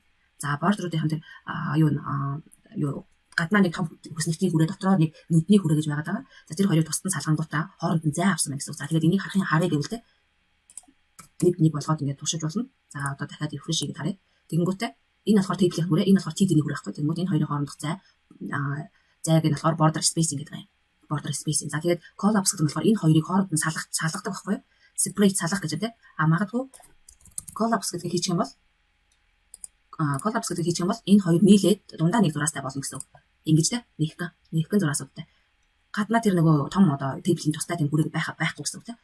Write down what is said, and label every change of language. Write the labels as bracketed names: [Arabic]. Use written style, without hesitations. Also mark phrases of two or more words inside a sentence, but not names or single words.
[Mongolian] За border-уудын дээр юу гаднаа нэг том хүснэгтийн хүрээ дотроо нэг нүдний хүрээ гэж байгаад байгаа. За тэр хоёрыг тусдан салгангуудаа хооронд нь зай авсан байна гэсэн үг. За тэгээд энийг харъя гэвэл те нэг болгоод ингээ туршиж болно. За одоо дахиад refresh хийгээд харъя. Тэгэнгүүтээ энэ болохоор table-ийн хүрээ, энэ болохоор TD-ний хүрээ байхгүй. Тэгэнгүүт энэ хоёрын хоорондох зайг нь болохоор [English] border spacing [Mongolian] гэдэг юм. [English] Border spacing. [Mongolian] За тэгээд collapse гэдэг нь болохоор энэ хоёрыг хооронд нь салгадаг байхгүй юу? Separate салгах гэж байна те. Магадгүй collapse гэдэг хийчих юм бол энэ хоёр нийлээд дундаа нэг зураастай болно гэсэн үг. Ингэж те нэгхэн зураасуудтай. Гаднаа тэр нөгөө том одоо table-ийн тустай тийм хүрээ байхгүй гэсэн үг те.